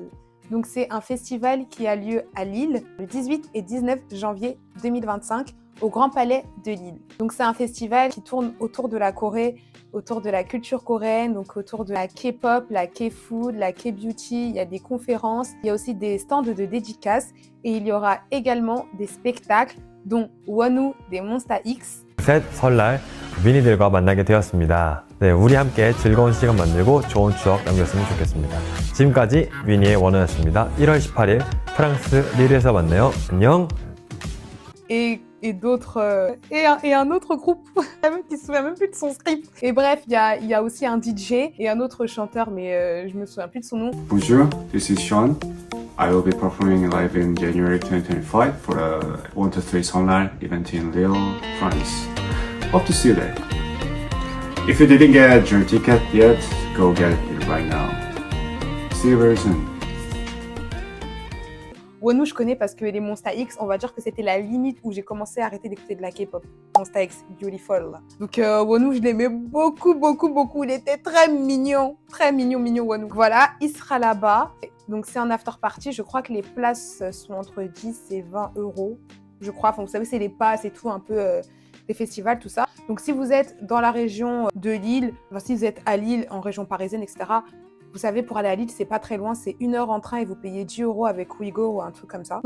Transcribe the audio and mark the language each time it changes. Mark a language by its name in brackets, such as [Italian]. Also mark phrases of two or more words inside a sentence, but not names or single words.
[French] Donc, c'est un festival qui a lieu à Lille le 18 et 19 janvier 2025 au Grand Palais de Lille. Donc, c'est un festival qui tourne autour de la Corée, autour de la culture coréenne, donc autour de la K-pop, la K-food, la K-beauty. Il y a des conférences, il y a aussi des stands de dédicaces et il y aura également des spectacles dont Wonwoo des Monsta X. [Korean] 셋 설날 위니들과 만나게 되었습니다. 네, 우리 함께 즐거운 시간 만들고 좋은 추억 남겼으면 좋겠습니다. 지금까지 위니의 원우였습니다. 1월 18일 프랑스 릴에서 만나요. 안녕. [French] Et d'autres et un autre groupe qui se souvient même plus de son script. Et bref, il y a aussi un DJ et un autre chanteur, mais je me souviens plus de son nom. [English] Bonjour, this is Sean. I will be performing live in January 2025 for the 1 to 3 Sonal event in Lille, France. Hope to see you there. If you didn't get your ticket yet, go get it right now. See you very soon. [French] Wonwoo, je connais parce que les Monsta X, on va dire que c'était la limite où j'ai commencé à arrêter d'écouter de la K-pop. Monsta X, Beautiful. Donc Wonwoo, je l'aimais beaucoup, beaucoup, beaucoup. Il était très mignon, Wonwoo. Voilà, il sera là-bas. Donc c'est un [English] after party. [French] Je crois que les places sont entre 10 et 20 €. Je crois. Enfin, vous savez, c'est les passes et tout, un peu des festivals, tout ça. Donc si vous êtes dans la région de Lille, enfin, si vous êtes à Lille, en région parisienne, etc., vous savez, pour aller à Lille, c'est pas très loin, c'est 1 heure en train et vous payez 10 € avec Ouigo ou un truc comme ça.